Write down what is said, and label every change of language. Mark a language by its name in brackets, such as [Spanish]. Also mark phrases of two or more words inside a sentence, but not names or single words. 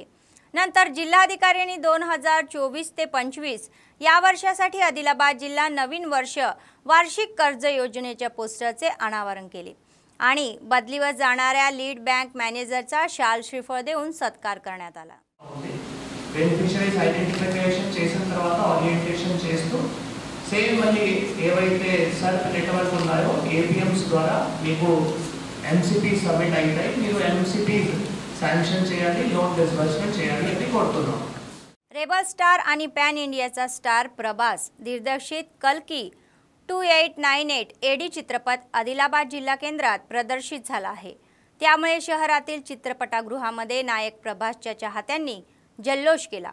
[Marathi] नंतर जिल्हाधिकाऱ्यांनी 2024 ते 25 या वर्षासाठी आदिलाबाद जिल्हा नवीन वर्ष वार्षिक कर्ज योजनेच्या पोस्टरचे अनावरण केले आणि बदलीवर जाणाऱ्या लीड बँक मॅनेजरचा शाल श्रीफळ देऊन सत्कार करण्यात आला। [English] beneficiaries identification [Telugu] చేసిన తర్వాత ఓరియంటేషన్ చేస్తూ సేమ్ మళ్ళీ ఏవైతే [English] SERP network [Telugu] ఉన్నాయో ఏపీఎంస్ ద్వారా మీకు ఎంసీపీ సబ్మిట్ అవుతాయి। మీరు ఎంసీపీ శాంక్షన్ చేయాలి, [English] loan disbursement [Telugu] చేయాలి అని కోరుతున్నాం। [English] rebel star [Marathi] आणि पॅन इंडियाचा स्टार प्रभास दिग्दर्शित कल्की 2898 एडी चित्रपट आदिलाबाद जिल्हा केंद्रात प्रदर्शित झाला आहे। त्यामुळे शहरातील चित्रपटगृहामध्ये नायक प्रभासच्या चाहत्यांनी जल्लोष केला।